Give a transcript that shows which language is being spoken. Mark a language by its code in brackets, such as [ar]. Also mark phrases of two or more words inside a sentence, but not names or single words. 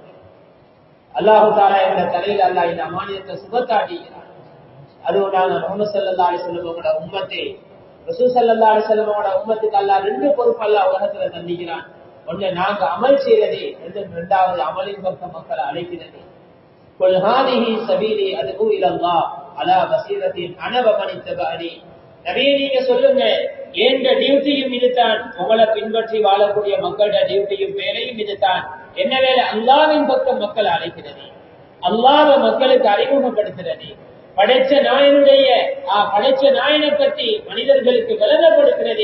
[ar] الله تعالى [ta] என்ற தலையில் அல்லாஹ் இந்த அமானிதத்தை சுமத்தாட்டிக்கிறார். அதுவும் நாங்கள் முஹம்மது [ar] صلى الله عليه وسلم [ta] உம்மத்தை, ரசூல் [ar] صلى الله عليه وسلم [ta] உம்மத்துக்கு அல்லாஹ் ரெண்டு பொறுப்பு அல்லாஹ் உலகத்துல தந்திக்கிறான். ஒன்று நாங்க அமல் செய்யறது, இரண்டாவது அமலின் பக்கம் மக்களை அழைக்கிறது. [ar] قل هذه سبيلي ادعو الى الله على بصيرة انا ومن اتبعني. [ta] நபியே நீங்க சொல்லுங்க, என்ற டியூட்டியும் இதுதான், உங்களை பின்பற்றி வாழக்கூடிய மக்களோட டியூட்டியும் வேலையும் இதுதான். என்ன வேலை? அல்லாஹ்வின் பக்கம் மக்களை அழைக்கிறது, அல்லாஹ்வை மக்களுக்கு அறிமுகப்படுத்துறது, படைச்ச நாயனை பற்றி மனிதர்களுக்கு விளங்கப்படுத்துறது.